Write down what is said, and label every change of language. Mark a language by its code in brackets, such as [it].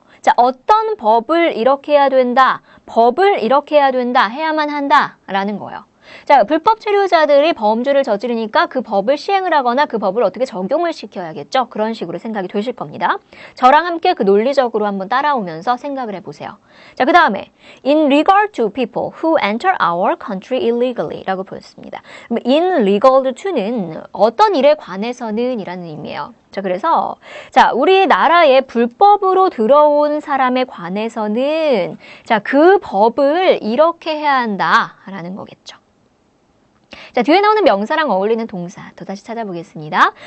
[ko] 자, 어떤 법을 이렇게 해야 된다, 법을 이렇게 해야 된다, 해야만 한다 라는 거예요. 자, 불법 체류자들이 범죄를 저지르니까 그 법을 시행을 하거나 그 법을 어떻게 적용을 시켜야겠죠? 그런 식으로 생각이 되실 겁니다. 저랑 함께 그 논리적으로 한번 따라오면서 생각을 해보세요. 자, 그 다음에 [en] in regard to people who enter our country illegally [ko] 라고 보였습니다. [en] in regard to [ko] 는 어떤 일에 관해서는 이라는 의미예요. 자, 그래서 자, 우리 나라에 불법으로 들어온 사람에 관해서는 자, 그 법을 이렇게 해야 한다라는 거겠죠. 자, 뒤에 나오는 명사랑 어울리는 동사 또 다시 찾아보겠습니다.